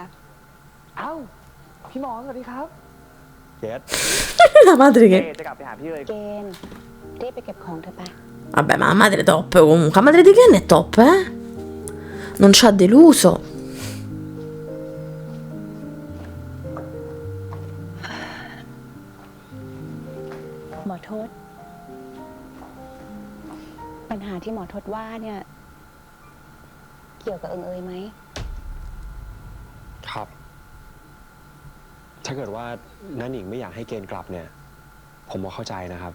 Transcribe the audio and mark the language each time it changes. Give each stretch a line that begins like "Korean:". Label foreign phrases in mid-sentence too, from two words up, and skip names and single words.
Thai: เอ้า พี่หมอสวัสดีครับ เกด
Italian: La madre
Thai: เอ๊
Italian: che...
Thai: จะกลับไปหาพี่เลย เกณฑ์รีบไปเก็บของเธอไป
Italian: Vabbè, ma la madre top comunque. La madre di Ken è top, eh? Non ci ha deluso.
Thai: หมอโทษ ปัญหาที่หมอโทษว่าเนี่ย เกี่ยวกับเอิงเอยไหม ครับ ถ้าเกิดว่าน้าหนิงไม่อยากให้เกณฑ์กลับเนี่ย ผมก็เข้าใจนะครับ